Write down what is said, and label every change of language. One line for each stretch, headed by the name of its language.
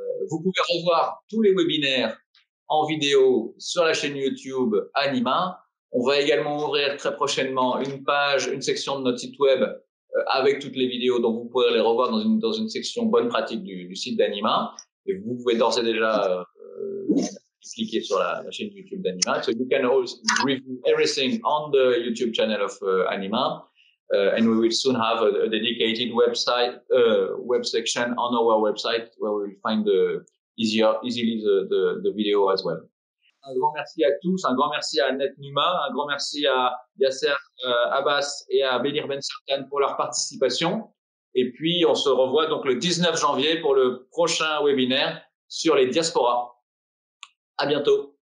French: Vous pouvez revoir tous les webinaires en vidéo sur la chaîne YouTube Anima. On va également ouvrir très prochainement une section de notre site web avec toutes les vidéos, donc vous pourrez les revoir dans une section bonne pratique du site d'Anima. Et vous pouvez d'ores et déjà cliquer sur la chaîne YouTube d'Anima.
English: So you can always review everything on the YouTube channel of Anima. And we will soon have a dedicated web section on our website where we will find easily the video as well.
French: Un grand merci à tous, un grand merci à Annette Numa, un grand merci à Yasser Abbas et à Bedir Ben Sartan pour leur participation. Et puis, on se revoit donc le 19 janvier pour le prochain webinaire sur les diasporas. À bientôt.